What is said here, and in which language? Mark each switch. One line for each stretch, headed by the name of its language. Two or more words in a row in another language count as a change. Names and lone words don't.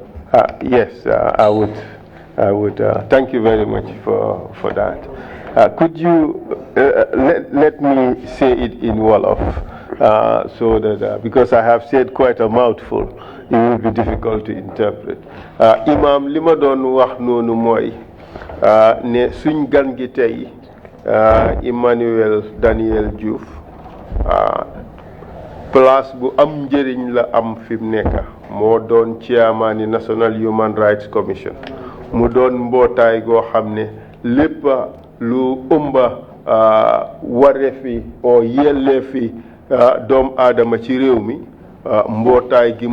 English: Yes, I would thank you very much for that. Could you let me say it in Wolof so that because I have said quite a mouthful, it will be difficult to interpret.
Wolof: Imam lima doon wax nonu moy ne suñ gan gi tay Emanuel Joof place bu am njëriñ la am fi mu nekk moo doon chairman National Human Rights Commission mu doon mbootaay goo xam ne lépp lu ëmba wareefi o yelleefi doom aadama ci réew mi mbootaay gi